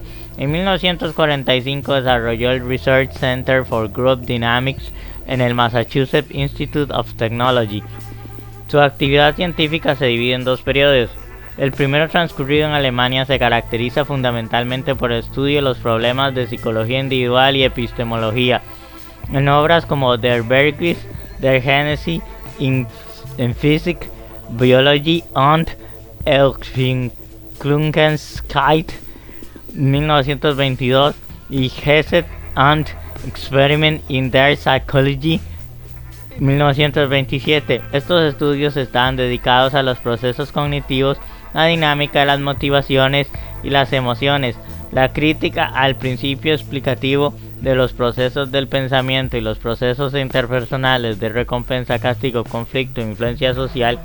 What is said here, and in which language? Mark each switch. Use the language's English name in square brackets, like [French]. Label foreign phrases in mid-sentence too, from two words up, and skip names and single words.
[Spanish] En 1945 desarrolló el Research Center for Group Dynamics en el Massachusetts Institute of Technology. Su actividad científica se divide en dos periodos. El primero, transcurrido en Alemania, se caracteriza fundamentalmente por el estudio de los problemas de psicología individual y epistemología, en obras como Der Begriff der Genesis in Physik, Biologie und Entwicklungsgeschichte 1922 y Gesetz und Experiment in der Psychology 1927. Estos estudios están dedicados a los procesos cognitivos, la dinámica de las motivaciones y las emociones, la crítica al principio explicativo de los procesos del pensamiento y los procesos interpersonales de recompensa, castigo, conflicto e influencia social.